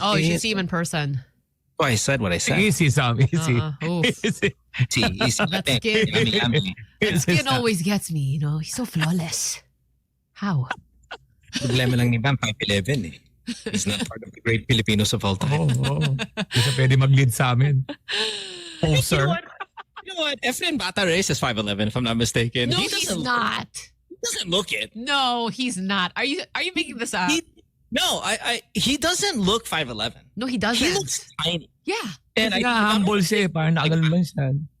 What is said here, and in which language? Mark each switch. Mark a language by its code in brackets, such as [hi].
[en] Oh, you should see him in person. Oh, I said what I said. Easy, Sam. Easy. Oof. Easy. Easy. That skin, Yummy. that skin always gets me, you know. He's so flawless. How? [tl] Problema lang ni Bam, 5'11" eh. [en] He's not part of the great Filipinos of all time. [tl] Hindi siya pwede mag-lead sa amin. [en] Poser. You know what? Efren Bata Reyes is 5'11", if I'm not mistaken. No, He he's doesn't- not. He doesn't look it. No, he's not. Are you making this up? He doesn't look 5'11". No, he doesn't. He looks tiny. Yeah. And [tl] Kasi humble siya eh. Parang nakagano lang siya.